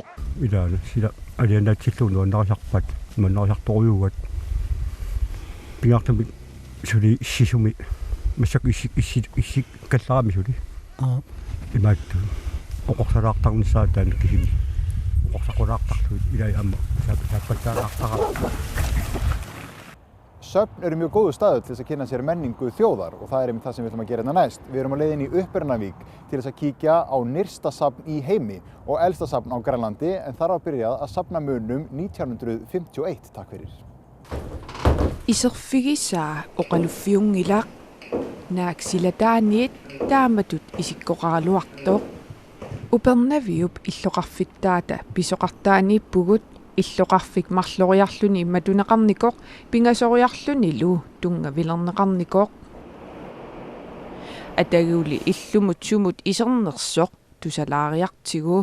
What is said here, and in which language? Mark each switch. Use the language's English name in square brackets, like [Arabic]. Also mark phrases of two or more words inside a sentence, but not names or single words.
[Kalaallisut] ilaana sila alianaatilluu nuannarasarpat mannarisartoruugat piartamik suli issisumi massak issik kallarami suli imaattu oqorsalaartarnissaataana kisimi oqorsaqulaartarluut ilai amma saappattaalaartara. [Icelandic] Söfn eru mjög góður staður til þess að kynna sér menningu þjóðar og það er einmitt það sem við ætlum að gera hérna næst. Við erum á leiðinni í Upprunavík til þess að kíkja á nyrsta safn í heimi og elsta safn á Grænlandi en þar var byrjað að safna munum 1951. Takk fyrir. [Kalaallisut] Iserfigisaa oqaluffiungilaq naakssilataaniit taamatut isikkoqaraluartoq upernaviup illoqarfittaata pisoqartaaniippugut illoqarfik marloriarluni matuneqarnikoq pingasoriarlunilu tungavilerneqarnikoq ataguli illumut sumut isernersoq tusalaariartigu